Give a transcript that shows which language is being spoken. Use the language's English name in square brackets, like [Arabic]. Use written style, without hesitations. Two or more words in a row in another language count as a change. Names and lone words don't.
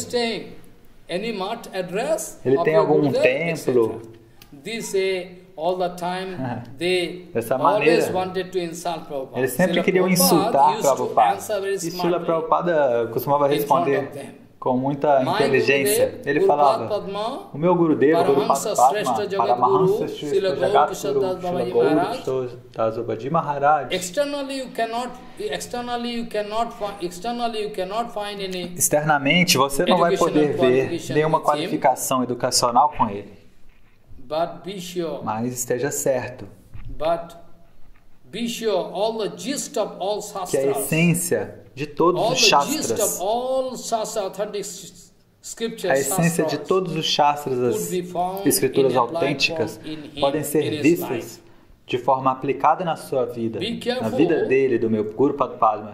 [Portuguese] Ele tem algum templo? Dessa maneira, eles sempre queriam insultar Prabhupada. E Srila Prabhupada costumava responder com muita inteligência. Ele falava: o meu Gurudeva, Guru Padma, Paramahansa Shrestha Jagatguru Srila Gaura Dasubhaji Maharaj. Externamente, você não vai poder ver nenhuma qualificação educacional com ele. Mas esteja certo que a essência de todos os shastras, a essência de todos os shastras, as escrituras autênticas, podem ser vistas de forma aplicada na sua vida, na vida dele, do meu Guru Padma.